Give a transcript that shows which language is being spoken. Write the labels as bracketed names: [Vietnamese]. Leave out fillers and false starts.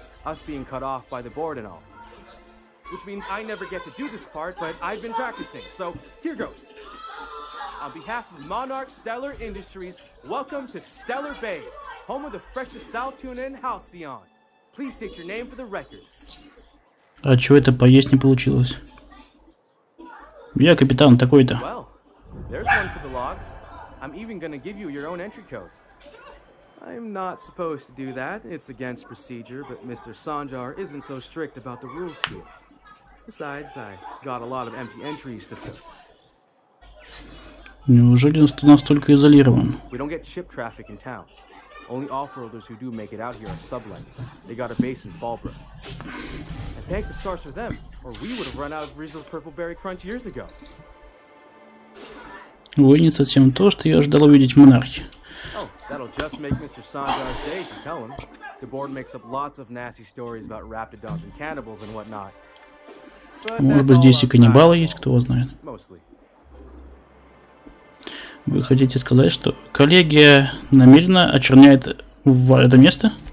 [English] Us being cut off by the board and all. Which means I never get to do this part, but I've been practicing, so here goes. On behalf of Monarch Stellar Industries, welcome to Stellar Bay, home of the freshest sal tuna in Альциону. Please state your name for the records. [Russian] А чё это поесть не получилось? Я капитан такой-то. [English] Well, there's one for the logs. I'm even gonna give you your own entry code. I'm not supposed to do that. It's against procedure, but Mr. Sanjar isn't so strict about the rules here. Besides, I got a lot of empty entries to fill. [Russian] Неужели он настолько изолирован? [English] We don't get ship traffic in town. Only off-worlders who do make it out here are sublet. They got a base in Fallbrook. And thank the stars for them, or we would have run out of Rizzo's Purple Berry Crunch years ago. [Russian] Вы не совсем то, что я ожидал увидеть в монархе. [English] Oh, that'll just make Mr. Sanjar's day if you tell him. The board makes up lots of nasty stories about raptidons and cannibals and whatnot. [Russian] Может быть, здесь и каннибалы есть, кто его знает. Вы хотите сказать, что коллегия намеренно очерняет это место?